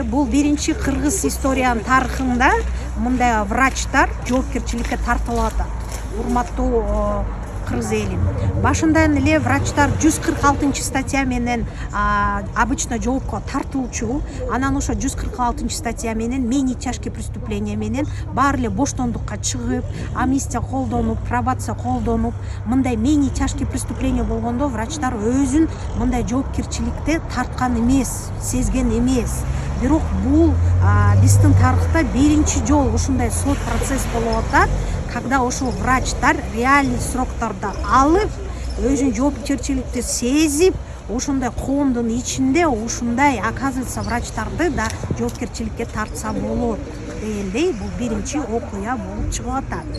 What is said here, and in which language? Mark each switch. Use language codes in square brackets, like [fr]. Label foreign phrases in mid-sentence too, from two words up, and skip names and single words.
[ky] Бул биринчи кыргыз историянын тарыхында мындай врачтар жоопкерчиликке тартылып атат. Урматтуу кыргыз элим. Башындан эле врачтар 146 статья менен обычно жоопко тартылчу. Анан ошо 146 статья менен [ru] менее тяжкие преступления [ky] менен баары эле боштондукка чыгып, амнистия колдонуп, пробация колдонуп, мындай [ru] менее тяжкие преступления [ky] болгондо врачтар өзүн мындай жоопкерчиликте тарткан эмес, сезген эмес. Бирок бул биздин тарыхта биринчи жолу ушундай сот процесс болуп атат, когда ошол врачтар реальный сроктарды алып, өзүн жоопкерчиликти сезип, ошондой коомдун ичинде ушундай оказывается врачтарды да жоопкерчиликке тартса болот дегендей бул биринчи окуя болуп чыгып атат.